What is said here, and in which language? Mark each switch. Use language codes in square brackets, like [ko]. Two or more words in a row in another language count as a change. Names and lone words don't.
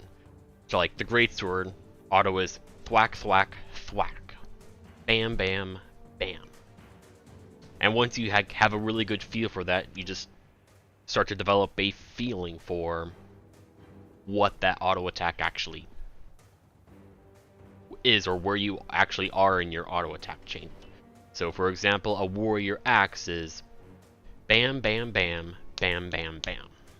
[en] So like the greatsword auto is thwack, thwack, thwack, bam, bam, bam. And once you have a really good feel for that, you just start to develop a feeling for what that auto attack actually is, or where you actually are in your auto attack chain. So for example, a warrior axe is bam, bam, bam, bam, bam, bam.